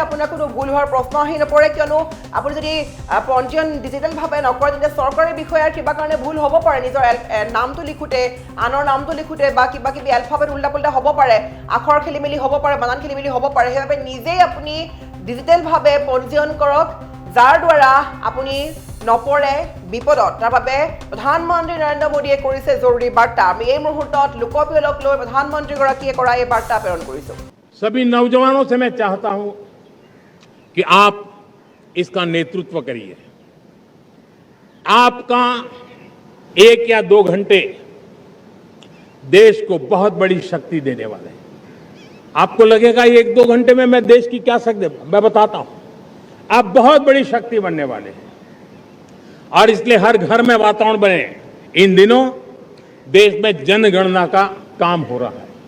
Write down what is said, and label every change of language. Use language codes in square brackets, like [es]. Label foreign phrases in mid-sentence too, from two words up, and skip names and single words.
[as] আপোনাৰ কোনো ভুল হোৱাৰ প্ৰশ্ন আহি নপৰে কিয়নো আপুনি যদি পঞ্জীয়ন ডিজিটেলভাৱে নকৰে তেতিয়া চৰকাৰী বিষয়াৰ কিবা কাৰণে ভুল হ'ব পাৰে নিজৰ নামটো লিখোঁতে আনৰ নামটো লিখোঁতে বা কিবা কিবি এলফাবেট উল্টা পুল্টা হ'ব পাৰে আখৰ খেলি মেলি হ'ব পাৰে বানান খেলি মেলি হ'ব পাৰে সেইবাবে নিজেই আপুনি ডিজিটেলভাৱে পঞ্জীয়ন কৰক যাৰ দ্বাৰা আপুনি নপৰে বিপদত তাৰ বাবে প্ৰধানমন্ত্ৰী নৰেন্দ্ৰ মোদীয়ে কৰিছে জৰুৰী বাৰ্তা আমি এই মুহূৰ্তত লোকপিয়লক লৈ প্ৰধানমন্ত্ৰীগৰাকীয়ে কৰা এই বাৰ্তা প্ৰেৰণ কৰিছো [hi] सभी नौजवानों से मैं चाहता हूं कि आप इसका नेतृत्व करिए आपका 1 या 2 घंटे देश को बहुत बड़ी शक्ति देने वाले हैं आपको लगेगा 1-2 घंटे में मैं देश की क्या शक्ति मैं बताता हूं आप बहुत बड़ी शक्ति बनने वाले हैं और इसलिए हर घर में वातावरण बने इन दिनों देश में जनगणना का काम हो रहा है